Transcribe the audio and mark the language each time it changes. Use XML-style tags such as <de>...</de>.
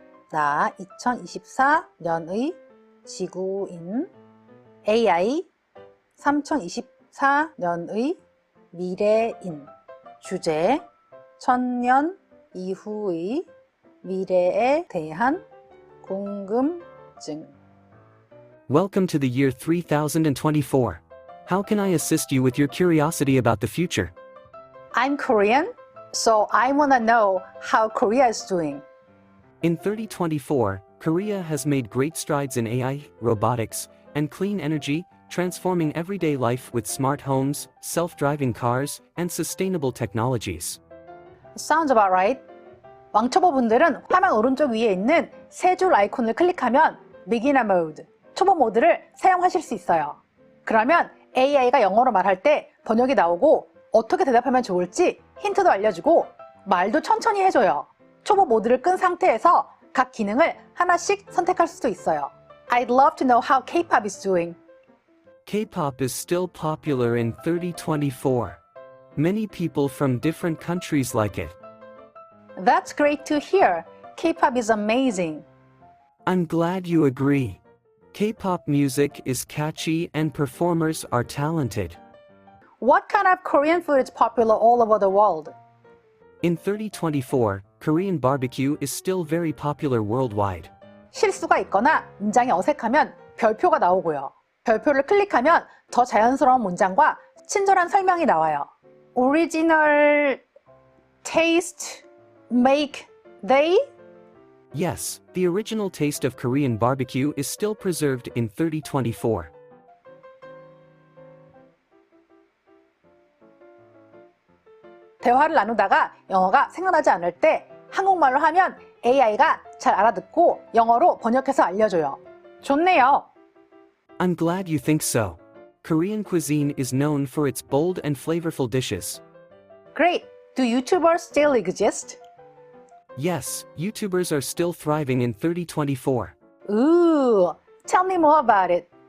<ko>자, 2024년의 지구인 AI, 3024년의 미래인, 주제 1000년 이후의 미래에 대한 궁금증.</ko> <en>Welcome to the year 3024. How can I assist you with your curiosity about the future? I'm Korean, so I wanna know how Korea is doing. In 3024, Korea has made great strides in AI, robotics, and clean energy, transforming everyday life with smart homes, self-driving cars, and sustainable technologies. Sounds about right.</en> <ko>왕초보 분들은 화면 오른쪽 위에 있는 세 줄 아이콘을 클릭하면 Beginner Mode, 초보 모드를 사용하실 수 있어요. 그러면 AI가 영어로 말할 때 번역이 나오고 어떻게 대답하면 좋을지 힌트도 알려주고 말도 천천히 해줘요. 초보 모드를 끈 상태에서 각 기능을 하나씩 선택할 수도 있어요.</ko> <en>I'd love to know how K-pop is doing. K-pop is still popular in 3024. Many people from different countries like it. That's great to hear. K-pop is amazing. I'm glad you agree. K-pop music is catchy and performers are talented. What kind of Korean food is popular all over the world? In 3024, Korean barbecue is still very popular worldwide.</en> <ko>실수가 있거나 문장이 어색하면 별표가 나오고요. 별표를 클릭하면 더 자연스러운 문장과 친절한 설명이 나와요.</ko> <en>Original taste make they? Yes, the original taste of Korean barbecue is still preserved in 3024.</en> <ko>대화를 나누다가 영어가 생각나지 않을 때 한국말로 하면 AI가 잘 알아듣고 영어로 번역해서 알려줘요. 좋네요.</ko> <en>I'm glad you think so. Korean cuisine is known for its bold and flavorful dishes. Great. Do YouTubers still exist? Yes, YouTubers are still thriving in 3024. Ooh, tell me more about it.</en>